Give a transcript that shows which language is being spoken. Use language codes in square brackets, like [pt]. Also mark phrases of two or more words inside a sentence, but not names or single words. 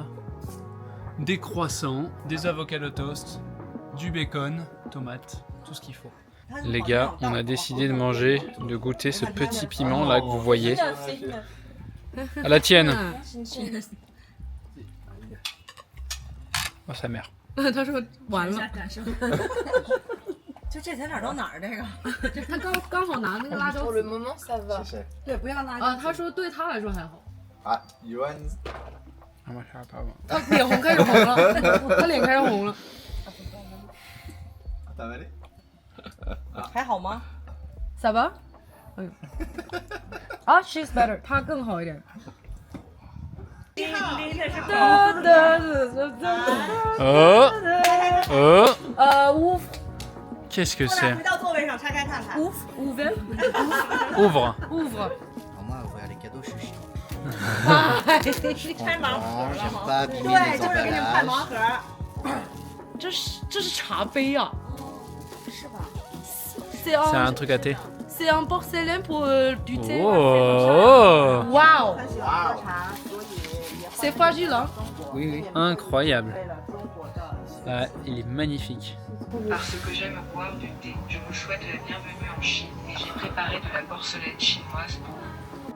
[fr] Des croissants, des [en] avocados toast, [fr] du bacon, tomates, tout ce qu'il faut. Les gars, on a décidé de manger, de goûter ce petit piment là que vous voyez. À la tienne. Oh, sa mère. [zh] 他说完了，就这才哪儿到哪儿？这个，他刚好拿那个辣椒 [fr] Pour le moment, ça va. [zh] 对，不要辣椒。啊，他说对他来说还好。啊，Yohan， [fr] Ah, moi, ça va pas, moi. [zh] 他脸红开始红了，他脸开始红了。 [fr] t'as avalé [zh] 还好吗 ？ [fr] Ça va？ [en] 哎呦，啊 ，she's better， [zh] 她更好一点。 Oh Oh ouf [fr] Qu'est-ce que c'est? [zh] 回到座位上拆开看看。 [fr] Ouf ouvert Ouvre. ouvre。 Alors moi, ouvrir les cadeaux, je suis chiant. [zh] 开盲盒 [fr] J'aime pas abîmer [zh] 对， [fr] les [zh] 就是给你们看盲 [fr] emballages. [zh] 盒。这是茶杯啊？是吧 [fr] C'est un truc à thé. C'est un porcelain pour du thé. Oh Waouh C'est fragile, hein? Oui, oui. Incroyable. Ah, il est magnifique. Parce que j'aime boire du thé, je vous souhaite la bienvenue en Chine et j'ai préparé de la porcelaine chinoise pour vous.